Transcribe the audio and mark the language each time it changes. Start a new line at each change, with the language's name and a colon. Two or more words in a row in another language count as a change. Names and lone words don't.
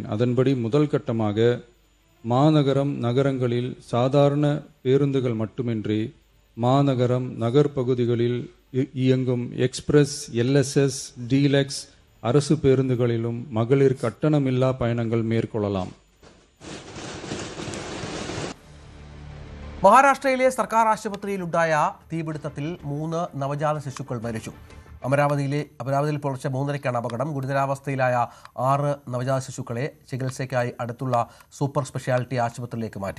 Tamil: அதன்படி முதல் கட்டமாக மாநகரம், நகரங்களில் சாதாரண பேருந்துகள் மட்டுமின்றி மாநகரம், நகர்ப்பகுதிகளில் இயங்கும் எக்ஸ்பிரஸ், எல்எஸ்எஸ், டீலக்ஸ் அரசு பேருந்துகளிலும் மகளிர் கட்டணமில்லா பயணங்கள் மேற்கொள்ளலாம்.
Malayalam: മഹാരാഷ്ട്രയിലെ സർക്കാർ ആശുപത്രിയിലുണ്ടായ തീപിടുത്തത്തിൽ 3 നവജാത ശിശുക്കൾ മരിച്ചു. അമരാവതിയിൽ പുലർച്ചെ 3:30-ക്കാണ് അപകടം. ഗുരുതരാവസ്ഥയിലായ 6 നവജാത ശിശുക്കളെ ചികിത്സയ്ക്കായി അടുത്തുള്ള
English: super speciality
Malayalam: ആശുപത്രിയിലേക്ക് മാറ്റി.